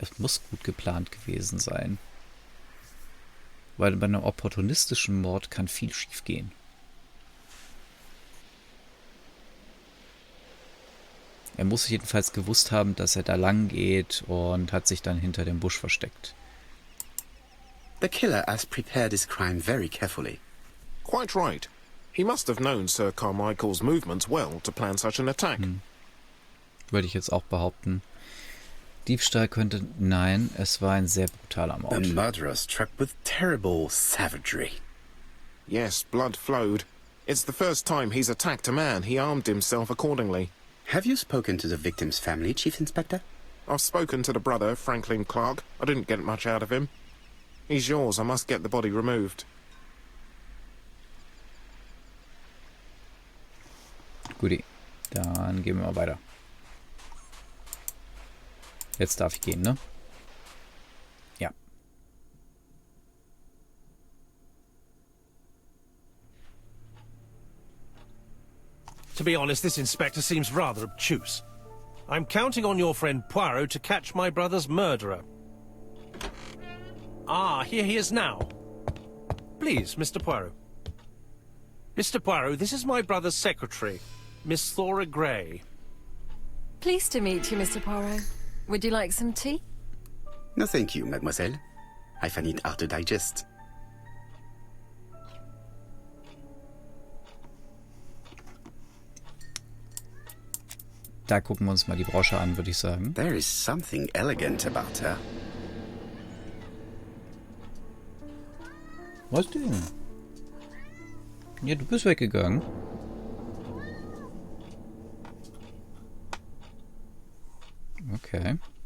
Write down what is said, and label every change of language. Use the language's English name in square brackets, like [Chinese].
[German] Es muss gut geplant gewesen sein. Weil bei einem opportunistischen Mord kann viel schief gehen. Er muss jedenfalls gewusst haben, dass er da lang geht und hat sich dann hinter dem Busch versteckt. [English] The killer has prepared his crime very carefully. Quite right. He must have known Sir Carmichael's movements well to plan such an attack. [German] Würde ich jetzt auch behaupten. Diebstahl könnte... Nein, es war ein sehr brutaler Mord. [English] The murderer struck with terrible savagery. Yes, blood flowed. It's the first time he's attacked a man. He armed himself accordingly. Have you spoken to the victim's family, Chief Inspector? I've spoken to the brother, Franklin Clark. I didn't get much out of him. He's yours. I must get the body removed. [German] Guti, dann gehen wir mal weiter. Jetzt darf ich gehen, ne? Ja. [English] To be honest, this inspector seems rather obtuse. I'm counting on your friend Poirot to catch my brother's murderer. Ah, here he is now. Please, Mr. Poirot. Mr. Poirot, this is my brother's secretary, Miss Thora Gray. Pleased to meet you, Mr. Poirot. Would you like some tea? No, thank you, mademoiselle. I find it hard to digest. [German] Da gucken wir uns mal die Brosche an, würde ich sagen. [English] There is something elegant about her. [German] Was denn? Ja, du bist weggegangen. [English] Okay.